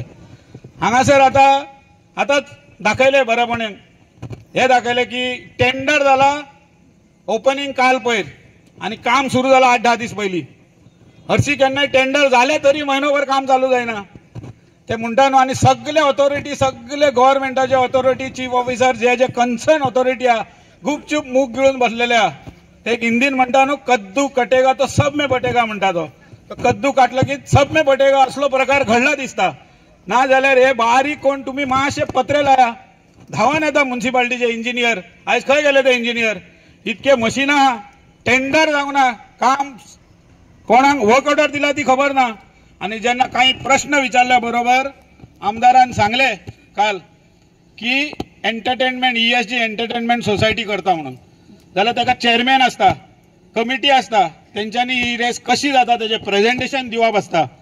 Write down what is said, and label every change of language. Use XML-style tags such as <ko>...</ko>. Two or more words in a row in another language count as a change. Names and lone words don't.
<kok>हांगासर आतांच दाखयले बरेपणान, हे दाखयले की टेंडर जाला, ओपनिंग काल पयर आनी काम सुरू जालां 8-10 दीस पयलीं. हरशी केन्नाय टेंडर जालें तरी म्हयनोभर काम चालू जायना. ते म्हणटा न्हू. आनी सगळे ऑथॉरिटी, सगळे गव्हर्मेंटाचे ऑथॉरिटी,</kok> <en>chief officer,</en> <kok>जे</kok> <en>concern authority</en> <kok>आहा, गुपचूप मूग गिळून बसलेले आहा. ते हिंदीन म्हणटा न्हू,</kok> <hi>कद्दू कटेगा तो सब में बटेगा</hi> <kok>म्हणटा तो. कद्दू काटलो की</kok> <hi>सब में बटेगा</hi> <kok>असलो प्रकार घडला दिसता. ना जाल्यार हे बारीक कोण तुमी मातशे पत्रे लाया. धांवन येता म्युन्सिपाल्टीचे इंजिनियर. आयज खंय गेले ते इंजिनियर? इतके मशीन आहा, टेंडर जावंक ना, काम कोणाक</kok> <en>work order</en> <kok>दिला ती खबर ना. आणि जेन्ना काही प्रश्न विचारल्या बरोबर आमदारान सांगले काल की एंटरटेनमेंट ESG एंटरटेनमेंट सोसायटी करता म्हणून, जाल्यार ताका चेअरमॅन आसता, कमिटी आसता, तेंच्यांनी ही रेस कशी जाता तेजे प्रेझेंटेशन दिवप आसता.</kok>